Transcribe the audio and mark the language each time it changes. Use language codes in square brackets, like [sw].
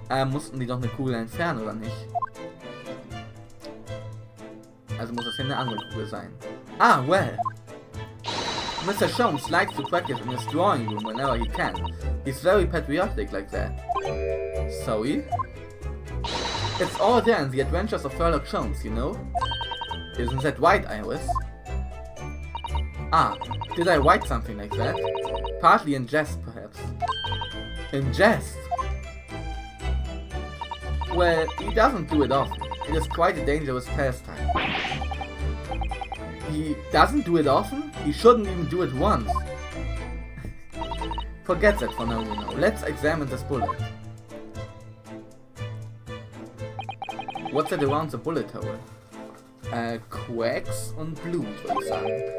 [de] Mussten die doch eine Kugel entfernen, oder nicht? Also muss das hier eine andere Kugel sein. [en] Ah, well. Mr. Sholmes likes to practice in his drawing room whenever he can. He's very patriotic like that. Sorry? It's all there in the Adventures of Sherlock Holmes, you know? Isn't that right, Iris? Ah, did I write something like that? Partly in jest, perhaps. In jest? Well, he doesn't do it often. It is quite a dangerous pastime. He doesn't do it often? He shouldn't even do it once. Forget that for now, Bruno. Let's examine this bullet. What's that around the bullet hole? [de] Quacks und Blut, würde ich sagen.